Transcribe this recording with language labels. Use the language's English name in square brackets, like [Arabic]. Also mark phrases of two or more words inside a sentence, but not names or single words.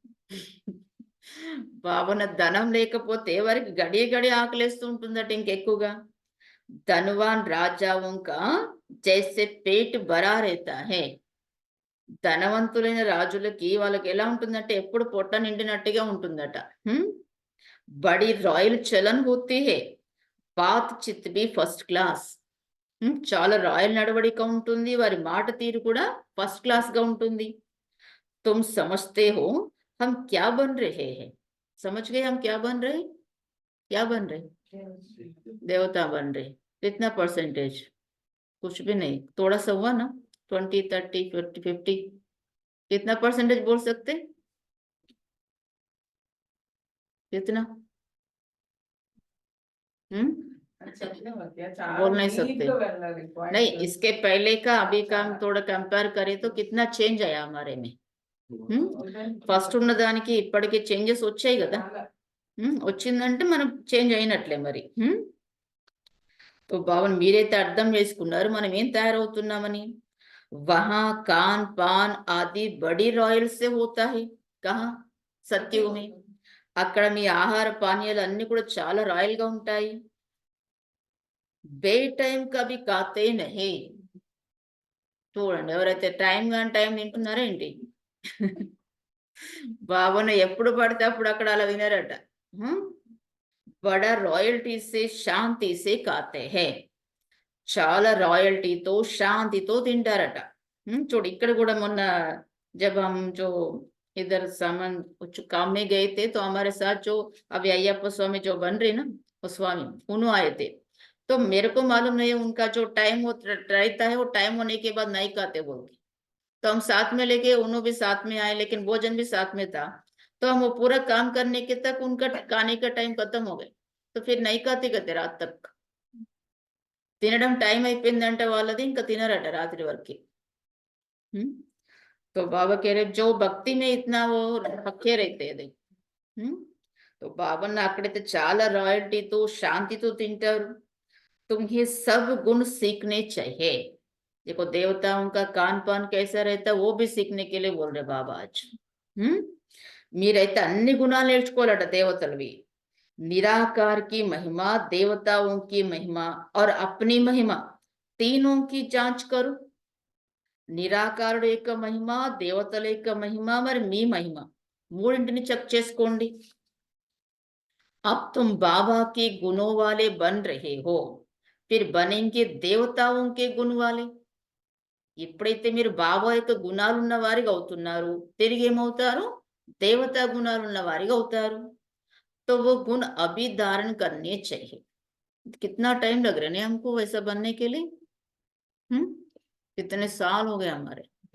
[Telugu] భావన ధనం లేకపోతే వారికి [Hindi] घड़ी घड़ी [Telugu] ఆకలేస్తూ ఉంటుందట ఇంకెక్కువగా [Hindi] धनवान राजाओं का जैसे पेट भरा रहता है [Telugu] ధనవంతులైన రాజులకి వాళ్ళకి ఎలా ఉంటుందంటే ఎప్పుడు పొట్ట నిండినట్టుగా ఉంటుందట [Hindi] बड़ी रॉयल चलन होती है बात चीत भी फर्स्ट [Telugu] క్లాస్ చాలా రాయల్ నడవడిక ఉంటుంది వారి మాట తీరు కూడా ఫస్ట్ క్లాస్ గా ఉంటుంది [Hindi] तुम समझते हो हम क्या बन रहे हैं समझ गए हम क्या बन रहे देवता बन रहे कितना परसेंटेज कुछ भी नहीं थोड़ा सा हुआ ना 20 30 40 50 कितना परसेंटेज बोल सकते कितना बोल नहीं सकते नहीं इसके पहले का अभी का हम थोड़ा कंपेयर करें तो कितना चेंज आया हमारे में [Telugu] ఫస్ట్ ఉన్న దానికి ఇప్పటికే చేంజెస్ వచ్చాయి కదా వచ్చిందంటే మనం చేంజ్ అయినట్లే మరి తో భావన మీరైతే అర్థం చేసుకున్నారు మనం ఏం తయారవుతున్నామని [Hindi] वहाँ खान पान आदि बड़ी रॉयल से होता है कहाँ सतयुग में [Telugu] అక్కడ మీ ఆహార పానీయాలు అన్ని కూడా చాలా రాయల్ గా ఉంటాయి [Hindi] बे टाइम कभी खाते नहीं [Telugu] చూడండి ఎవరైతే టైం గాని టైం తింటున్నారా ఏంటి భావన ఎప్పుడు పడితే అప్పుడు అక్కడ అలా వినరట [Hindi] बड़ा रॉयल्टीसे शांतिसे खाते है [Telugu] చాలా రాయల్టీతో శాంతితో తింటారట చూడు ఇక్కడ కూడా మొన్న [Hindi] जब हम जो इधर सामान काम में गए थे तो हमारे साथ जो अभी अय्यप्पा स्वामी जो बन रहे ना वो स्वामी उन्होंने आए थे तो मेरे को मालूम नहीं उनका जो टाइम रहता है वो टाइम होने के बाद नहीं खाते बोल के तो हम साथ में लेके उन्होंने भी साथ में आए लेकिन भोजन भी साथ में था तो हम वो पूरा काम करने के तक उनका खाने का टाइम खत्म हो गए तो फिर नहीं खाते कहते रात तक [Telugu] తినడం టైం అయిపోయిందంటే వాళ్ళది ఇంకా తినరట రాత్రి వరకు [Hindi] तो बाबा कह रहे जो भक्ति में इतना वो पक्के रहते हैं तो बाबा ने [Telugu] అక్కడైతే చాలా రాయల్టీతో శాంతితో తింటారు [Hindi] तुम्हें सब गुण सीखने चाहिए देखो देवताओं का कान पान कैसा रहता है वो भी सीखने के लिए बोल रहे बाबा आज [Telugu] మీరైతే అన్ని గుణాలు నేర్చుకోవాలట దేవతలవి [Hindi] निराकार की महिमा देवताओं की महिमा और अपनी महिमा तीनों की जांच करो [Telugu] నిరాకారుడు యొక్క మహిమ దేవతల యొక్క మహిమ మరి మీ మహిమ మూడింటిని చెక్ చేసుకోండి [Hindi] अब तुम बाबा के गुणों वाले बन रहे हो फिर बनेंगे देवताओं के गुण वाले [Telugu] ఎప్పుడైతే మీరు బాబా యొక్క గుణాలు ఉన్న వారిగా అవుతున్నారు తిరిగి ఏమవుతారు దేవతా గుణాలు ఉన్న వారిగా అవుతారు [Hindi] तो वो गुण अभी धारण करने चाहिए कितना टाइम लग रहा है हमको वैसा बनने के लिए कितने साल हो गए हमारे